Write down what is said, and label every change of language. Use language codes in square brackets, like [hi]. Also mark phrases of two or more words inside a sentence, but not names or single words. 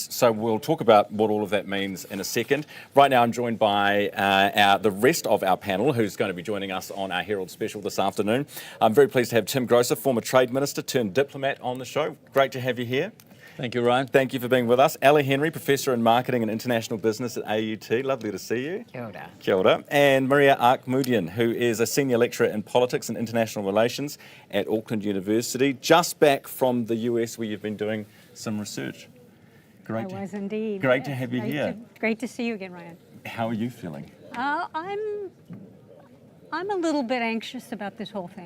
[en] So we'll talk about what all of that means in a second. Right now I'm joined by the rest of our panel, who's going to be joining us on our Herald special this afternoon. I'm very pleased to have Tim Grosser, former Trade Minister turned diplomat, on the show. Great to have you here. Thank you, Ryan. Thank you for being with us. Ellie Henry, Professor in Marketing and International Business at AUT. Lovely to see you. [mi] Kia ora. Kia ora. [en] And Maria Arkmudian, who is a Senior Lecturer in Politics and International Relations at Auckland University, just back from the US where you've been doing some research. I was indeed. Great to have you here. Great to see you again, Ryan. How are you feeling? I'm a little bit anxious about this whole thing.